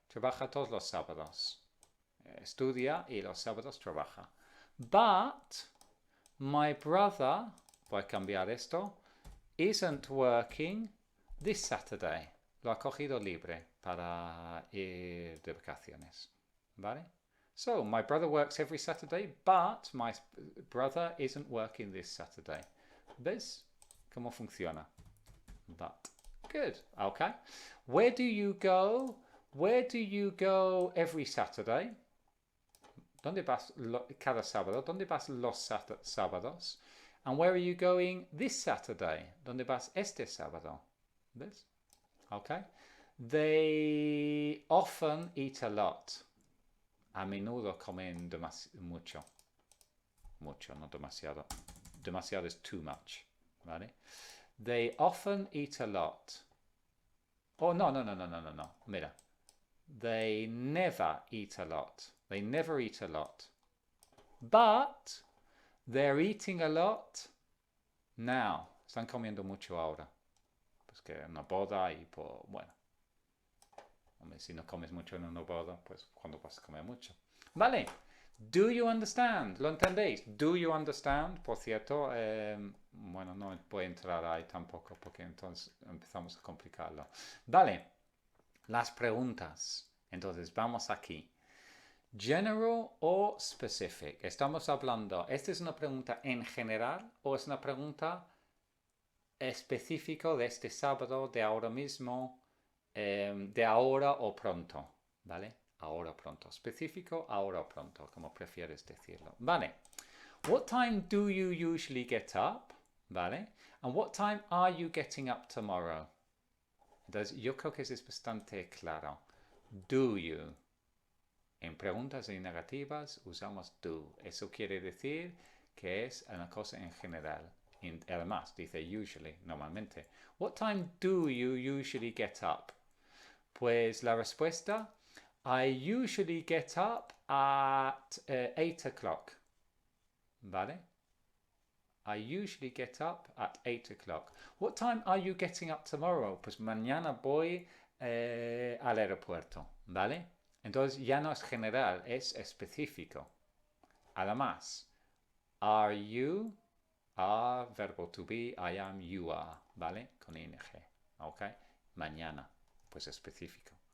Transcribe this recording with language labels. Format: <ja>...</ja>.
<es>Trabaja todos los sábados. Estudia y los sábados trabaja. But</es> <en>My brother,</en> <es>voy a cambiar esto,</es> <en>isn't working this Saturday.</en> <es>Lo ha cogido libre para ir de vacaciones. ¿Vale?</es> <en>So, my brother works every Saturday, but my brother isn't working this Saturday.</en> <es>¿Ves cómo funciona?</es> <en>But. Good. Okay. Where do you go? Where do you go every Saturday?</en> <es>¿Dónde vas cada sábado? ¿Dónde vas los sábados?</es> <en>And where are you going this Saturday?</en> <es>¿Dónde vas este sábado? ¿Ves? Okay.</es> <en>They often eat a lot.</en> <es>A menudo comen mucho. Mucho, no demasiado.</es> <en>Demasiado is too much.</en> <es>¿Vale?</es> <en>They often eat a lot. Oh, no. Mira. They never eat a lot. They never eat a lot. But they're eating a lot now.</en> <es>Están comiendo mucho ahora. Pues que una boda y bueno. Hombre, si no comes mucho en una boda, pues ¿cuándo vas a comer mucho?</es> <en>Vale. Do you understand?</en> <es>¿Lo entendéis?</es> <en>Do you understand?</en> <es>Por cierto, bueno, no voy a entrar ahí tampoco porque entonces empezamos a complicarlo. Vale. Las preguntas. Entonces, vamos aquí. General o specific. Estamos hablando, ¿esta es una pregunta en general o es una pregunta específica de este sábado, de ahora mismo, de ahora o pronto? ¿Vale? Ahora o pronto. Específico, ahora o pronto, como prefieres decirlo. Vale.</es> <en>What time do you usually get up? ¿Vale? And what time are you getting up tomorrow?</en> <es>Entonces, yo creo que eso es bastante claro.</es> <en>Do you.</en> <es>En preguntas y negativas usamos do. Eso quiere decir que es una cosa en general. Y además, dice usually, normalmente.</es> <en>What time do you usually get up?</en> <es>Pues la respuesta,</es> <en>I usually get up at 8 o'clock. ¿Vale? I usually get up at 8 o'clock. What time are you getting up tomorrow?</en> <es>Pues mañana voy al aeropuerto, ¿vale? Entonces ya no es general, es específico. Además, are you, are, verbo to be,</es> <en>I am, you are,</en> <es>¿vale? Con ing, ¿ok? Mañana, pues específico.</es>